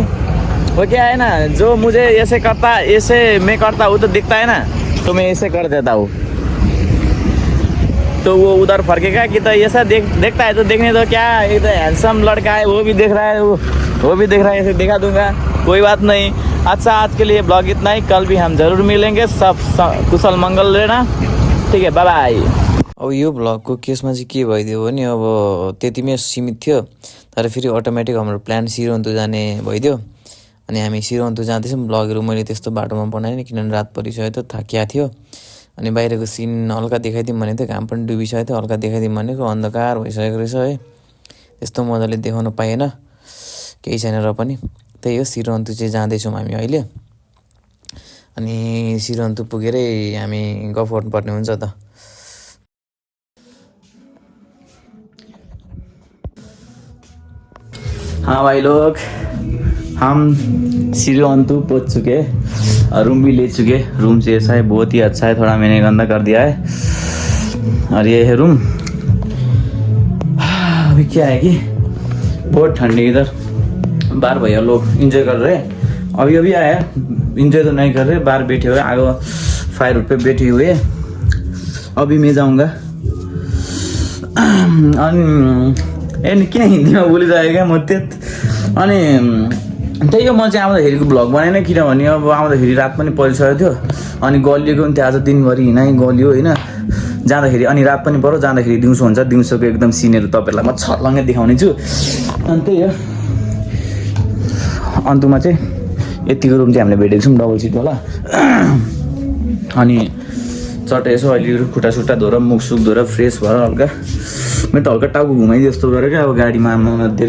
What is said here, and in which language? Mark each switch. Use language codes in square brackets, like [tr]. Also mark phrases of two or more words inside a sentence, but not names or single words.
[hi] वो क्या है ना, जो मुझे ऐसे मैं करता हूँ तो दिखता है ना, तो मैं ऐसे कर देता हूँ, तो वो उधर फर्केगा कि तो ऐसा देखता है तो देखने दो। क्या एक तो हैंडसम लड़का है, वो भी देख रहा है, वो भी देख रहा है, ऐसे दिखा दूंगा, कोई बात नहीं। अच्छा आज के लिए ब्लॉग इतना ही, कल भी हम जरूर मिलेंगे। सब कुशल मंगल रहना, ठीक है, [en] bye bye. [ne] अब यो ब्लगको केसमा चाहिँ के भइदियो भने अब त्यतिमै सीमित थियो, तर फेरि अटोमेटिक हाम्रो प्लान सिरन्तो जाने भइदियो। अनि हामी सिरन्तो जाँदैछौँ। ब्लगहरू मैले त्यस्तो बाटोमा बनाएन किनभने रात परिसक्यो थियो, थाकिया थियो। अनि बाहिरको सिन हल्का देखाइदिउँ भनेको थियो, घाम पनि डुबिसकेको थियो, हल्का देखाइदिउँ भनेको अन्धकार भइसकेको रहेछ है, त्यस्तो मजाले देखाउन पाएन, केही छैन र पनि। त्यही हो, सिरन्तो चाहिँ जाँदैछौँ हामी अहिले। अनि सिरन्तो पुगेरै हामी गफ गर्नुपर्ने हुन्छ त। [hi] हाँ भाई लोग, हम सिरंतु पहुँच चुके, रूम भी ले चुके। रूम से ऐसा है, बहुत ही अच्छा है, थोड़ा मैंने गंदा कर दिया है। और ये है रूम। अभी क्या है कि बहुत ठंडी इधर, बाहर भैया लोग इंजॉय कर रहे हैं। अभी आया, इंजॉय तो नहीं कर रहे, बाहर बैठे हुए, आगे फायर पे बैठे हुए। अभी मैं जाऊँगा। [ne] अनि किन हिन्दीमा बोलिरहेको म अनि त्यही हो, म चाहिँ आउँदाखेरिको भ्लग बनाएन किनभने अब आउँदाखेरि रात पनि परिसकेको थियो। अनि गलिएको पनि थियो, आज दिनभरि हिँडाइ गलियो होइन। जाँदाखेरि अनि रात पनि पऱ्यो जाँदाखेरि दिउँसो हुन्छ दिउँसोको एकदम सिनहरू तपाईँहरूलाई म छर्लङ्गै देखाउने छु अनि त्यही हो अन्तमा चाहिँ यतिको रुम चाहिँ हामीले भेटेको छौँ डबल सिटवाला अनि चट्ट यसो अहिले खुट्टा सुट्टा धोएर मुख सुख धोएर फ्रेस भएर हल्का मेरो त हल्का टाउको घुमाइदियो जस्तो गरेर क्या अब गाडीमा धेरै